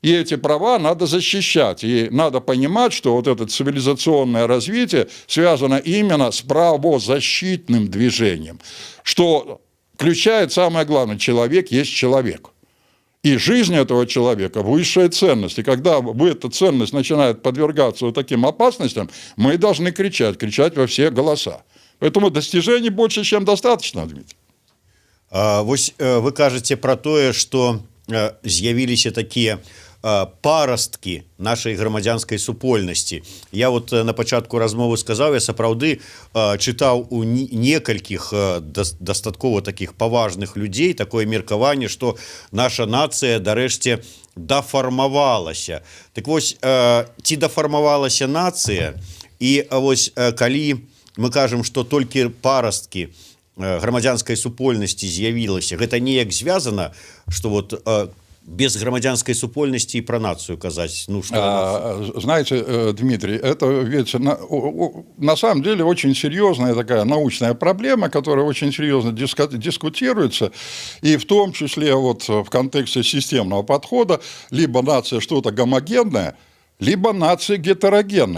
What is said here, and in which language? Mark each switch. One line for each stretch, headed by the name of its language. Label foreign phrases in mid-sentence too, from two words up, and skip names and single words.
Russian: И эти права надо защищать. И надо понимать, что вот это цивилизационное развитие связано именно с правозащитным движением, что включает самое главное – человек есть человек. И жизнь этого человека – высшая ценность. И когда эта ценность начинает подвергаться вот таким опасностям, мы должны кричать во все голоса. Поэтому достижений больше, чем достаточно, Дмитрий.
Belarusian: Вось вы кажаце пра тое, што з'явіліся такія парасткі нашай грамадзянскай супольнасці. Я вот на пачатку размовы сказаў, я сапраўды чытаў у некалькіх дастаткова такіх паважных людзей такое меркаванне, што наша нацыя дарэшце дафармавалася. Так вось, ці дафармавалася нацыя, і вось калі мы кажам, што толькі парасткі грамадзянскай супольнасці з'явілася, гэта неяк звязана, што
Russian: вот без громадянской супольности и про нацию
Belarusian: казать.
Russian: Ну, что знаете, Дмитрий, это ведь на самом деле очень серьезная такая научная проблема, которая очень серьезно дискутируется, и в том числе вот в контексте системного подхода, либо нация что-то гомогенное, либо нация гетерогенная.